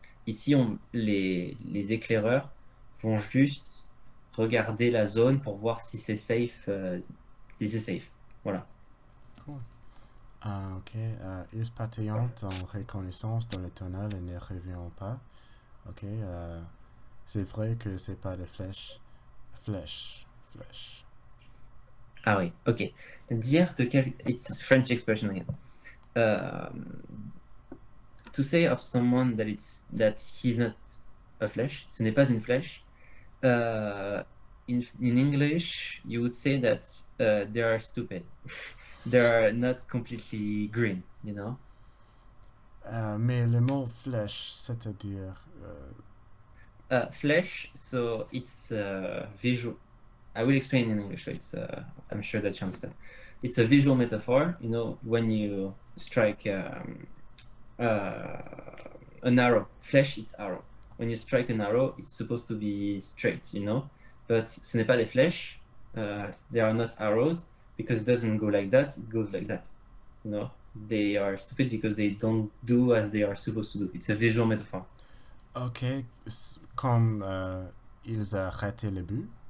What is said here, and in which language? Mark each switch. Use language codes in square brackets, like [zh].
[fr] Ici, les éclaireurs vont juste regarder la zone pour voir si c'est safe. Si c'est safe. Voilà. Cool. Ok. Ils patrouillent en reconnaissance dans le tunnel et ne reviennent pas. Ok. C'est vrai que c'est pas des flèches. Flèches. Flèches. Ah oui, ok. Dire de quel. [en] It's French expression again. Euh, to say of someone that he's not a flesh, [fr] ce n'est pas une flèche. [en] In English, you would say that they are stupid. They are not completely green, you know. [fr] Mais le mot flèche, c'est-à-dire. [en] Flesh, so it's visual. I will explain in English, so it's I'm sure that you understand. It's a visual metaphor. You know, when you strike an arrow, flesh, it's arrow. When you strike an arrow, it's supposed to be straight, you know. [fr] But ce n'est pas des flèches. [en] They are not arrows because it doesn't go like that. It goes like that. You know, they are stupid because they don't do as they are supposed to do. It's a visual metaphor. Ok. [fr] Comme ils ont raté le but.